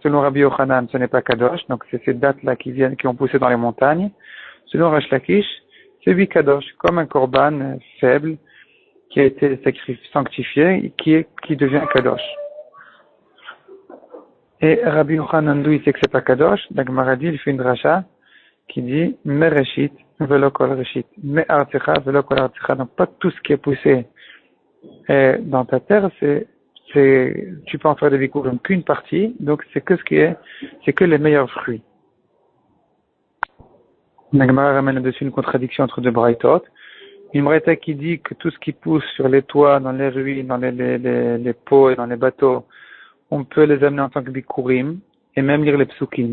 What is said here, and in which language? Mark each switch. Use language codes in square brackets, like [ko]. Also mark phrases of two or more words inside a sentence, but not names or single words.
[fr] Selon Rabbi Yochanan, ce n'est pas kadosh, donc c'est ces dates-là qui ont poussé dans les montagnes. Selon Resh Lakish, C'est lui kadosh, comme un korban faible qui a été sanctifié et qui devient kadosh. Et Rabbi Yochanan, il sait que c'est pas kadosh. La Gemara dit, il fait une dracha qui dit [he] מראשית ולא כל ראשית מארצך ולא כל ארצך. [fr] Donc pas tout ce qui est poussé dans ta terre, tu peux en faire des bikurim qu'une partie. Donc c'est que les meilleurs fruits. La Gemara ramène dessus une contradiction entre deux braïtot. Une braïta qui dit que tout ce qui pousse sur les toits, dans les ruines, dans les pots et dans les bateaux, on peut les amener en tant que bikurim et même lire les psukim.